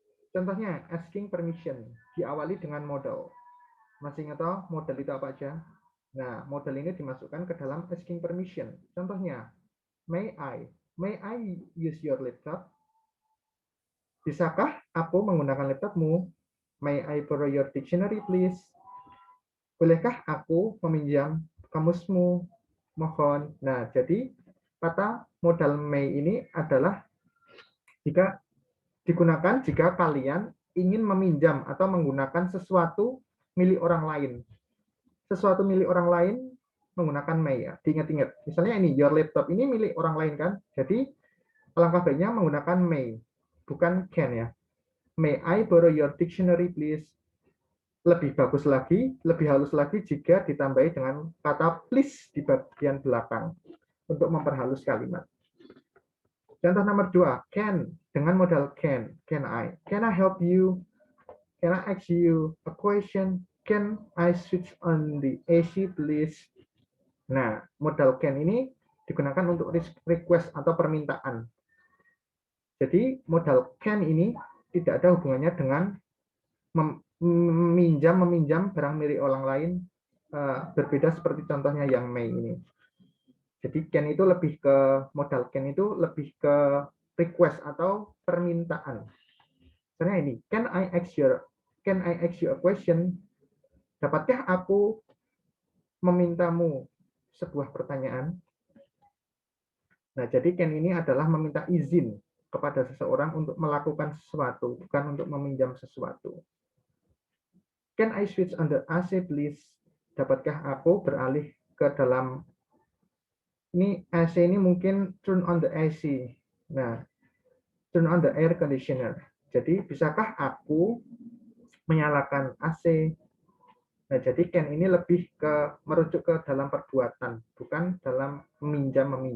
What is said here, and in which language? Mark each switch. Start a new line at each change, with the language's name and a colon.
Indonesian: Contohnya, asking permission diawali dengan modal. Masih ingat toh modal itu apa aja? Nah, modal ini dimasukkan ke dalam asking permission.
English: Contohnya, may I use your laptop?
Indonesian: Bisakah aku menggunakan laptopmu?
English: May I borrow your dictionary, please?
Indonesian: Bolehkah aku meminjam kamusmu? Mohon. Nah, jadi kata modal may ini adalah jika digunakan jika kalian ingin meminjam atau menggunakan sesuatu milik orang lain. Sesuatu milik orang lain menggunakan may ya. Diingat-ingat. Misalnya ini your laptop ini milik orang lain kan. Jadi alangkah baiknya menggunakan may, bukan can ya.
English: May I borrow your dictionary please?
Indonesian: Lebih bagus lagi, lebih halus lagi jika ditambahi dengan kata please di bagian belakang untuk memperhalus kalimat. Contoh nomor 2, can dengan modal can.
English: Can I help you? Can I ask you a question? Can I switch on the AC please?
Indonesian: Nah, modal can ini digunakan untuk request atau permintaan. Jadi modal can ini tidak ada hubungannya dengan meminjam barang milik orang lain, berbeda seperti contohnya yang May ini. Jadi can itu lebih ke modal can itu lebih ke request atau permintaan. Misalnya ini,
English: can I ask you a question?
Indonesian: Dapatkah aku memintamu sebuah pertanyaan? Nah, jadi can ini adalah meminta izin kepada seseorang untuk melakukan sesuatu, bukan untuk meminjam sesuatu.
English: Can I switch on the AC please?
Indonesian: Dapatkah aku beralih ke dalam ini AC ini mungkin
English: turn on the AC.
Indonesian: Nah,
English: turn on the air conditioner.
Indonesian: Jadi bisakah aku menyalakan AC? Nah, jadi can ini lebih ke merujuk ke dalam perbuatan, bukan dalam meminjam.